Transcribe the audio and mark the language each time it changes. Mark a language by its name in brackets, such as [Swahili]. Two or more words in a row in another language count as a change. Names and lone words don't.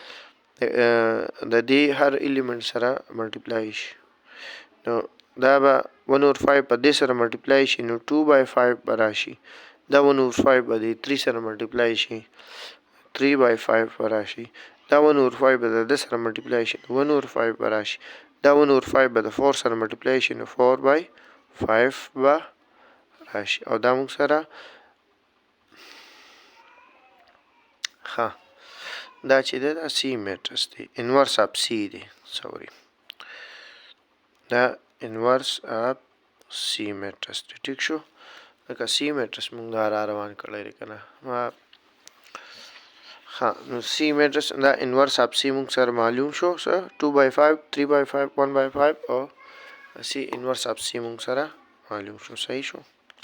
[Pashto] د دې هر الیمنټ سره ملټیپلای شي نو دا به 1 over 5 په دې سره ملټیپلای شي نو 2 by 5 به راشي دا 1 over 5 به د 3 سره ملټیپلای شي 3 by 5 به راشي دا 1 over 5 به د دې سره ملټیپلای شي 1 over 5 به راشي دا 1 over 5 به د 4 سره ملټیپلای شي نو 4 by 5 به راشي او دا موږ سره ها دا چې دا C matrix دی [English] inverse of C [Pashto] دی sorry دا [English] inverse of C matrix [Pashto] دی ټیک شو لکه C matrix موږ دا را روان کړی دی کنه ها نو C matrix دا [English] inverse of C [Pashto] موږ سره معلوم شو 2 by 5 3 by 5 1 by 5 او [English] C inverse of C [Pashto] موږ سره معلوم شو صحیح شو